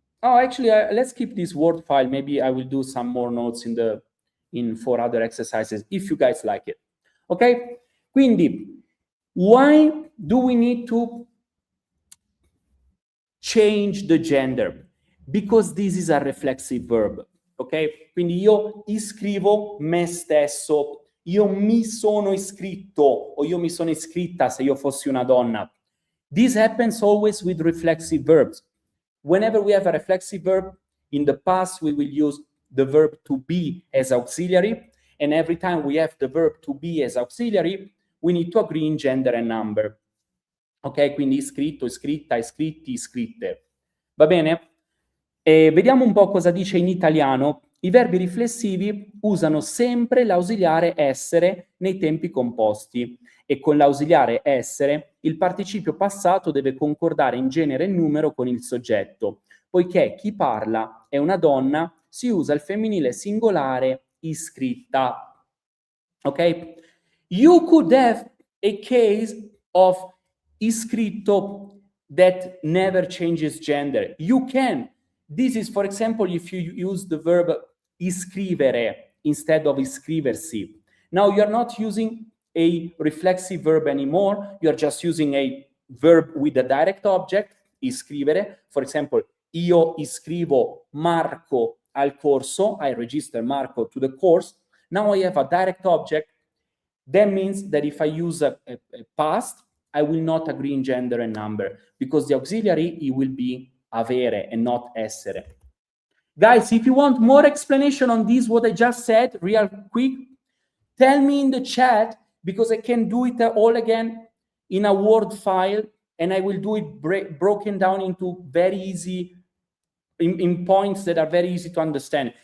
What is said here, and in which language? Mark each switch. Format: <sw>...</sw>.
<en>Oh, actually, let's keep this Word file. Maybe I will do some more notes for other exercises, if you guys like it. Okay? Quindi, why do we need to change the gender? Because this is a reflexive verb, ok?</en> <it>Quindi io iscrivo me stesso, io mi sono iscritto o io mi sono iscritta se io fossi una donna.</it> <en>This happens always with reflexive verbs. Whenever we have a reflexive verb, in the past we will use the verb to be as auxiliary, and every time we have the verb to be as auxiliary, we need to agree in gender and number. Ok?</en> <it>Quindi iscritto, iscritta, iscritti, iscritte. Va bene? Vediamo un po' cosa dice in italiano. I verbi riflessivi usano sempre l'ausiliare essere nei tempi composti e con l'ausiliare essere il participio passato deve concordare in genere e numero con il soggetto. Poiché chi parla è una donna, si usa il femminile singolare iscritta.</it> <en>Ok? You could have a case of iscritto that never changes gender. You can. This is, for example, if you use the verb iscrivere instead of iscriversi. Now you're not using a reflexive verb anymore. You're just using a verb with a direct object, iscrivere. For example,</en> <it>io iscrivo Marco al corso.</it> <en>I register Marco to the course. Now I have a direct object. That means that if I use a past, I will not agree in gender and number, because the auxiliary, it will be avere and not essere. Guys, if you want more explanation on this, what I just said, real quick, tell me in the chat, because I can do it all again in a Word file, and I will do it broken down into very easy, in points that are very easy to understand.</en>